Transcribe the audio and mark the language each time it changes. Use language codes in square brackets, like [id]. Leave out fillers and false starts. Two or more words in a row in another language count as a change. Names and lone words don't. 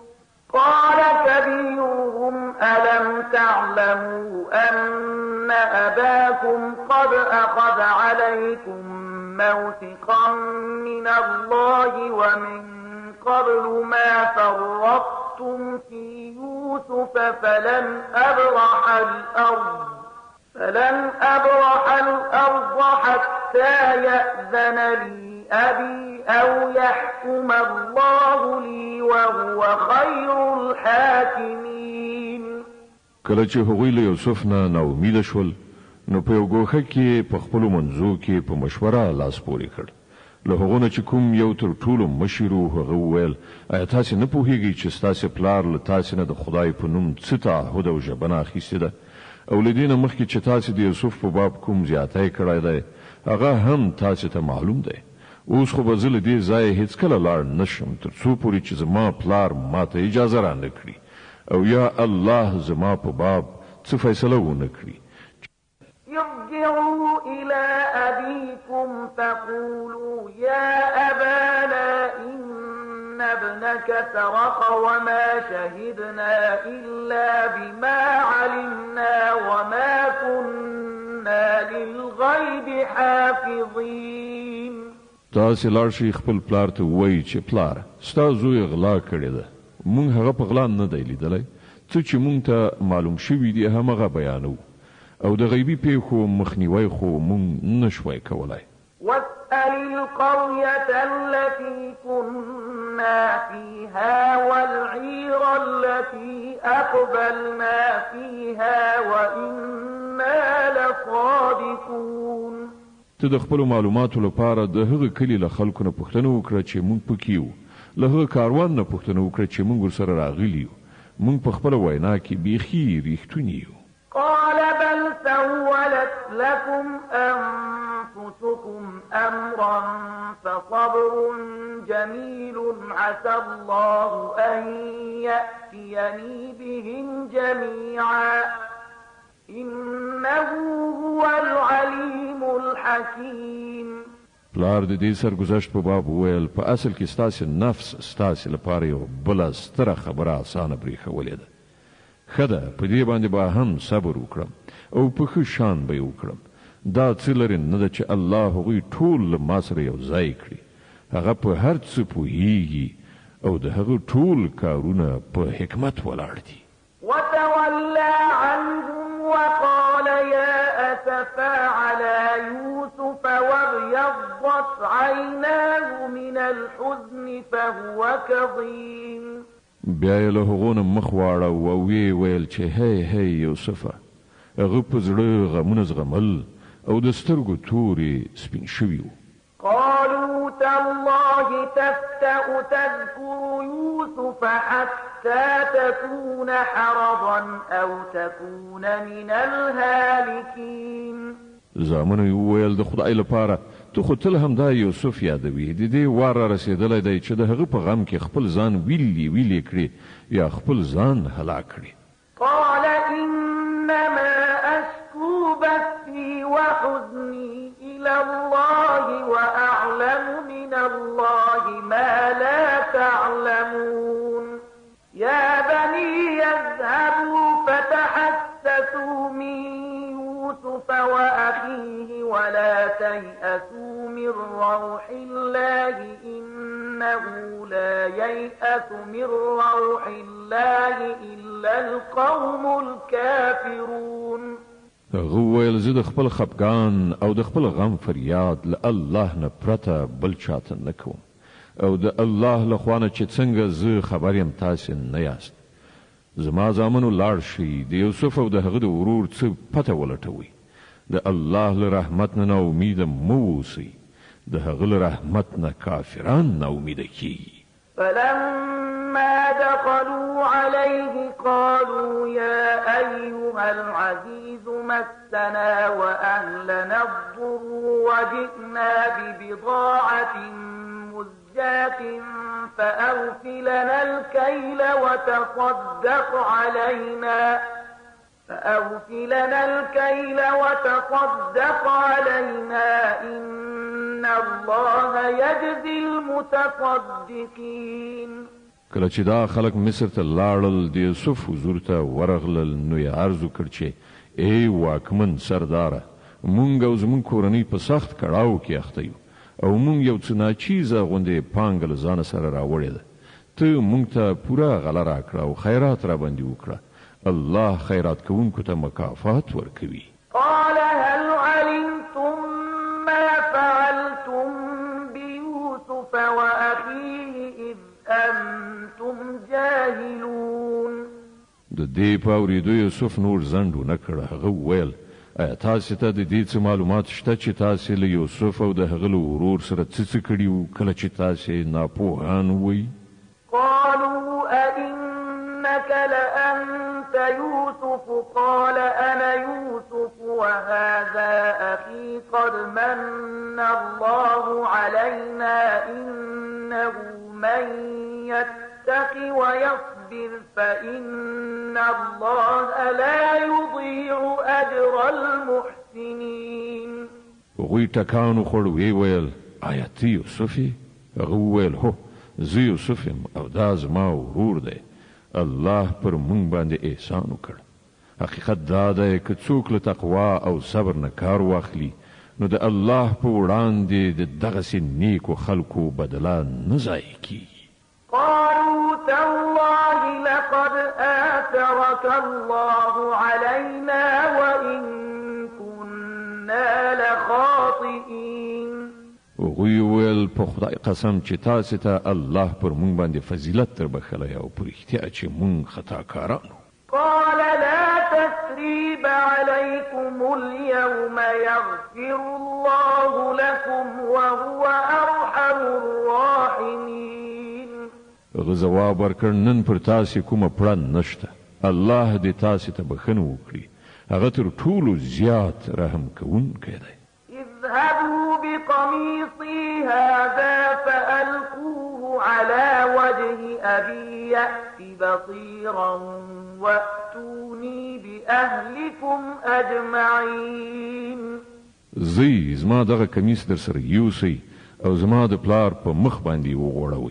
[ar] قال كبيرهم ألم تعلموا أن أباكم قد أخذ عليكم موثقا من الله ومن قبل ما فرطتم في يوسف فلن أبرح الأرض حتى يأذن لي أبي أو يحكم الله لي وهو خير الحاكمين. [ps] کله چې هغوی له یوسف نه ناامیده شول نو په یو ګوښه کې په خپلو منځو کې په مشوره لاس پورې کړ. له هغو نه چې کوم یو تر ټولو مشر و هغه وویل ایا تاسې نه پوهیږئ چې ستاسې پلار له تاسې نه د خدای په نوم څه تعهد او ژبنه اخیستې ده او له دې نه مخکې چې تاسې د یوسف په باب کوم زیاتی کړی دی هغه هم تاسې ته معلوم دی. اوس خو به زه له دې ځایه هېڅکله لاړ نه شم تر څو پورې چې زما پلار ماته اجازه رانه کړي او یا الله زما په باب څه فیصله ونه کړي. [ar] ارجعوا إلى أبيكم فقولوا يا أبانا إن ابنك سرق وما شهدنا إلا بما علمنا وما كنا للغيب حافظين. [ps] تاسې لاړ شئ خپل پلار ته ووایئ چې پلاره ستا زوی غلا کړې ده مونږ هغه په غلا نه دی لیدلی څه چې مونږ ته معلوم شوي دي همغه بیانوو او د غیبي پیښو مخنیوی خو مونږ نشوی کولای. [ar] واسأل القرية التي كنا فيها والعير التي أقبلنا فيها وإنا لصادقون. [ps] ته د خپلو معلوماتو لپاره د هغه کلي له خلکو نه پوښتنه وکړه چې مونږ پکې یو له هغه کاروان نه پوښتنه وکړه چې مونږ ورسره راغلي یو مونږ په خپله وینا کې بیخي ریښتوني یو. [ar] قال بل سولت لكم أنفسكم أمرا فصبر جميل عسى الله أن يأتيني بهم جميعا إنه هو العليم الحكيم. [ps] پلار د دې سرګذشت په باب وویل په اصل کې ستاسې نفس ستاسې لپاره یو بله ستره خبره اسانه برېښولې ده. ښه ده په دې باندې به هم صبر وکړم او په ښه شان به یې وکړم. دا څه لرې نه ده چې الله هغوی ټول له ما سره یو ځای کړي. هغه په هر څه پوهیږي او د هغه ټول کارونه په حکمت ولاړ دي. [ar] وتولى عنهم وقال يا أسفا على يوسف وابيضت عيناه من الحزن فهو كظيم. [ps] بیا یې له هغو نه مخ واړه او ویې ویل چې هی یوسفه هغه په زړه غمونه زغمل او د سترګو تورې سپین شوي وو. [ar] قالوا تالله تفتأ تذكر يوسف حتى تكون حرضا أو تكون من الهالكين. [ps] زامنو یې وویل د خدای لپاره ته خو تل همدا یوسف یادوي د دې وار را رسېدلی دی چې د هغه په غم کې خپل ځان ویلې کړي یا خپل ځان هلاک کړي. [ar] قال إنما أشكو بثي وحزني إلى الله وأعلم من الله ما لا تعلمون. يا بني يذهبوا فتحسسوا من يوسف وأخيه ولا تيأسوا من روح الله إنه لا ييأس من روح الله إلا القوم الكافرون. [ps] هغه ویل زه د خپل خفګان او د خپل غم فریاد له الله نه پرته بل چاته نه کوم او د الله له خوا نه چې څنګه زه خبر یم تاسې نه یاست. زما زامنو لاړ شئ د یوسف او د هغه د ورور څه پته ولټوئ. د الله له رحمت نه امید مو اوسئ د هغه له رحمت نه کافران نه امید کیږي. [ar] فلما دخلوا عليه قالوا يا أيها العزيز مسنا وأهلنا الضر وجئنا ببضاعة مزجاة فأوف لنا الكيل وتصدق علينا إن الله يجزي المتصدقين. [ps] کله چې دا خلک مصر ته لاړل د یوسف حضور ته ورغلل نو یې عرض وکړ چې ای واکمن سرداره مونږ او زمونږ کورنۍ په سخت کړاو کې اخته یو او مونږ یو څه ناچیزه غوندې پانګه له ځانه سره راوړې ده. ته مونږ ته پوره غله راکړه او خیرات را باندې وکړه. الله خیرات کوونکو ته مکافات ورکوي. [ar] قال هل علمتم ما فعلتم بيوسف وأخيه إذ أنتم جاهلون. [ps] د دې په اورېدو یوسف نور ځنډ ونه کړ. هغه وویل ایا تاسو ته د دې څه معلومات شته چې تاسو له یوسف او د هغه له ورور سره څه کړي وو کله چې تاسو ناپوهان وئ؟ [ar] قالوا أئنك لأنت يوسف قال أنا يوسف وهذا أخي قد من الله علينا إنه من يتق ويصبر فإن الله لا يضيع أجر المحسنين. [ps] وغوی ټکانو خوړ وی ویل آیا ته یوسف یې؟ هغه وویل هو زه یوسف یم او دا زما ورور دی. الله پر مونږ باندې احسان وکړ. حقیقت دا دی که څوک له تقوا او صبر نه کار واخلي نو د الله په وړاندې د دغسې نیکو خلکو بدله نه ضایع کیږي. [ar] قالوا تالله لقد آثرك الله علينا وإن كنا لخاطئين. [ps] وغوی ویل په خدای قسم چې تاسو ته الله پر مونږ باندې فضیلت تر بخلی او پر احتیا چې مونږ خطاکارانو. [ar] قال لا تثريب عليكم اليوم يغفر الله لكم وهو أرحم الراحمين. [ps] هغه ځواب ورکړ نن پر تاسو کومه پړه نشته. الله دې تاسو ته بخښنه وکړي. هغه تر ټولو زیات رحم کوونکی دی. [ar] اذهبوا بقميصي هذا فألقوه على وجه أبي يأت بصيرا وأتوني بأهلكم أجمعين. [ps] زی زما دغه کمیس در سره یوسئ او زما د پلار په مخ باندې وغوړوئ.